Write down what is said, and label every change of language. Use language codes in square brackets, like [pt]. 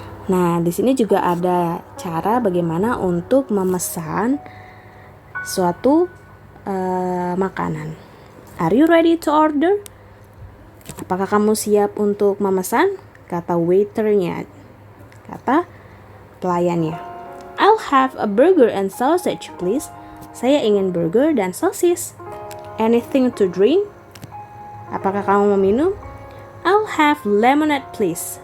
[id] Nah, di sini juga ada cara bagaimana untuk memesan suatu makanan. [en] Are you ready to order? [id] Apakah kamu siap untuk memesan? Kata waiternya, kata pelayannya. [en] I'll have a burger and sausage, please. [id] Saya ingin burger dan sosis. [en] Anything to drink? [id] Apakah kamu mau minum? [en] I'll have lemonade, please.